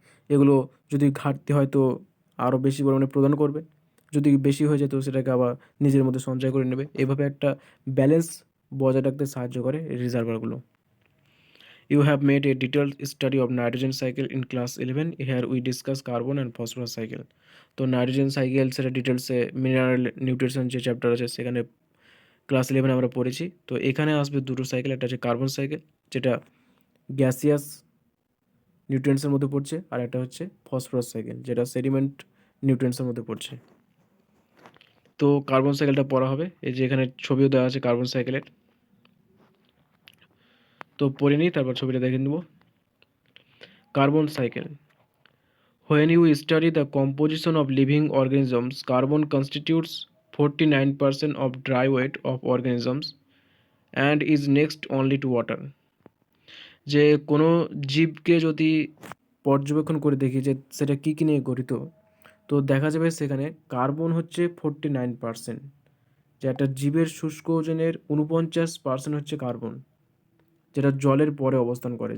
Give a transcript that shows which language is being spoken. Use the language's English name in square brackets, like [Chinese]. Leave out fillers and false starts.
[Bangla] এগুলো যদি ঘাটতি হয় তো আরও বেশি পরিমাণে প্রদান করবে, যদি বেশি হয়ে যায় তো সেটাকে আবার নিজের মধ্যে সঞ্চয় করে নেবে। এভাবে একটা ব্যালেন্স বজায় রাখতে সাহায্য করে এই রিজার্ভারগুলো। [English] You have made a detailed study of nitrogen cycle in class 11. Here we discuss carbon and phosphorus cycle. [Bangla] তো নাইট্রোজেন সাইকেল সেটা ডিটেলসে মিনারেল নিউট্রিশন যে চ্যাপ্টার আছে সেখানে ক্লাস 11 আমরা পড়েছি। তো এখানে আসবে দুটো সাইকেল, একটা হচ্ছে কার্বন সাইকেল যেটা গ্যাসিয়াস নিউট্রিয়েন্টসের মধ্যে পড়ছে, আর একটা হচ্ছে ফসফরাস সাইকেল যেটা সেডিমেন্ট নিউট্রিয়েন্টসের মধ্যে পড়ছে। তো কার্বন সাইকেলটা পড়া হবে, এই যে এখানে ছবিও দেওয়া আছে কার্বন সাইকেলের, তো পড়ে নিই তারপর ছবিটা দেখে নেব। Carbon cycle. [English] When you study the composition of living organisms, carbon constitutes 49% of dry weight of organisms and is next only to water. [Bangla] যে কোনো জীবকে যদি পর্যবেক্ষণ করে দেখি যে সেটা কী কী নিয়ে গঠিত, তো দেখা যাবে সেখানে কার্বন হচ্ছে 49%, যে একটা জীবের শুষ্ক ওজনের 49% হচ্ছে কার্বন, যেটা জলের পরে অবস্থান করে।